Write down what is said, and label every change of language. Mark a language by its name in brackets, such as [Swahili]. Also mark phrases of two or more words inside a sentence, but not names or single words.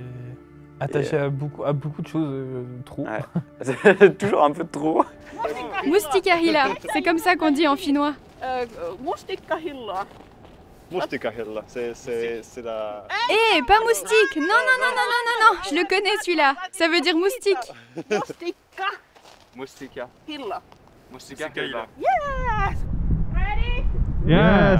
[French] Attachée à beaucoup de choses, trop. Ouais. Toujours un peu trop. Moustikahila, c'est comme ça qu'on dit en finnois. Mustikahilla, c'est la... Eh, pas moustique. Non, je le connais celui-là. Ça veut dire moustique. Moustika. Hilla. Moustika Hilla. [English] Yes! Ready? Yes!